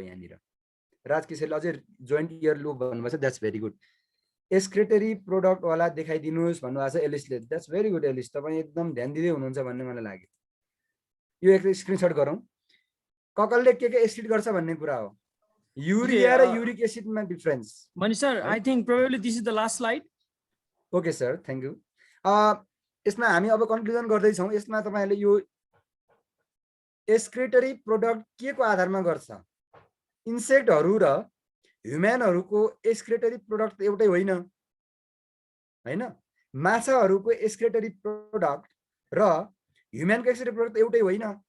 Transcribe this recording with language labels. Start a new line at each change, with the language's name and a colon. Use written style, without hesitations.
Nepali: यहाँनिर राजकिशोरले अझै joint year loop भन्नुभएको छ,
English: That's very good.
Nepali: एक्सक्रेटरी प्रोडक्टवाला देखाइदिनुहोस् भन्नुभएको छ एलिसले,
English: that's very good
Nepali: एलिस, तपाईँ एकदम ध्यान दिँदै हुनुहुन्छ भन्ने मलाई लाग्यो। यो एक स्क्रिनसट गरौँ, ककलले के एक्सक्रिट गर्छ भन्ने कुरा हो। युरिया र uric एसिडमा difference.
English: Manish sir, I think probably this is the last slide. Okay sir, thank you.
Nepali: यसमा हामी अब कन्क्लुजन गर्दैछौँ। यसमा तपाईँहरूले यो एक्सक्रेटरी प्रोडक्ट के को आधारमा गर्छ? इन्सेक्टहरू र ह्युम्यानहरूको एक्सक्रेटरी प्रोडक्ट एउटै होइन, होइन? माछाहरूको एक्सक्रेटरी प्रोडक्ट र ह्युम्यानको एक्सक्रेटरी प्रोडक्ट एउटै होइन।